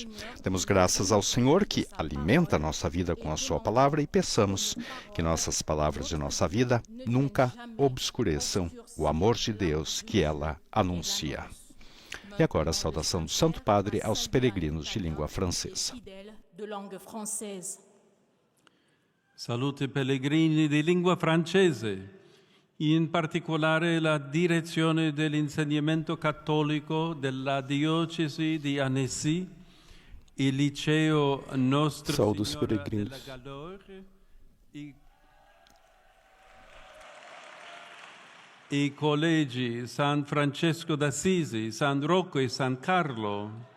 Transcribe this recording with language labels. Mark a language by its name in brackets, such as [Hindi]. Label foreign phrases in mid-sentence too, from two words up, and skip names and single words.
[Portuguese] Demos graças ao Senhor que alimenta a nossa vida com a sua palavra e peçamos que nossas palavras de nossa vida nunca obscureçam o amor de Deus que ela anuncia. E agora a saudação do Santo Padre aos peregrinos de língua francesa. [Italian] Salute pellegrini di lingua francese, in particolare la direzione dell'insegnamento cattolico della diocesi di Annecy, il liceo Nostra Signora della Galore, i collegi San Francesco d'Assisi, San Rocco e San Carlo.